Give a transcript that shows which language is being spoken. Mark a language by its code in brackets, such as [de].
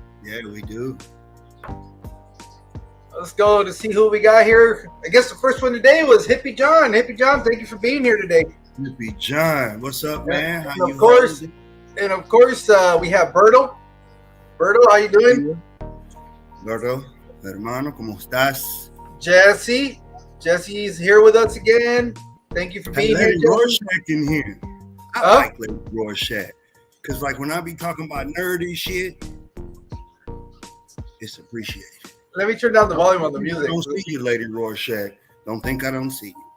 [en] Yeah, we do. Let's go to see who we got here. I guess the first one today was Hippie John. Hippie John, thank you for being here today. Hippie John, what's up, man? And of course, we have Berto. Berto, how you doing? [es] Berto, hermano, ¿cómo estás? [en] Jesse's here with us again. Thank you for being here. Rorschach in here. I like Lady Rorschach. Because, like, when I be talking about nerdy shit, it's appreciated. Let me turn down the volume on the music. I don't see you, Lady Rorschach. Don't think I don't see you.